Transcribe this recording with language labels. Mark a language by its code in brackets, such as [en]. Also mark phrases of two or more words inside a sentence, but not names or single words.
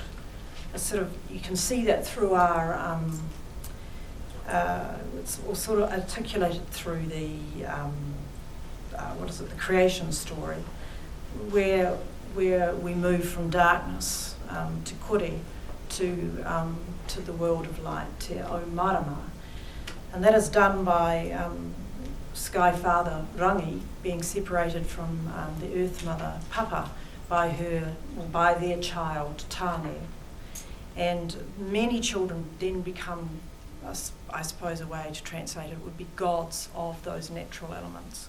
[en] It's sort of, you can see that through our, it's all sort of articulated through the, the creation story, where we move from darkness to kore to the world of light, [mi] te o marama. [en] And that is done by Sky Father Rangi being separated from the Earth Mother Papa by their child Tāne. And many children then become, I suppose a way to translate it would be gods of those natural elements.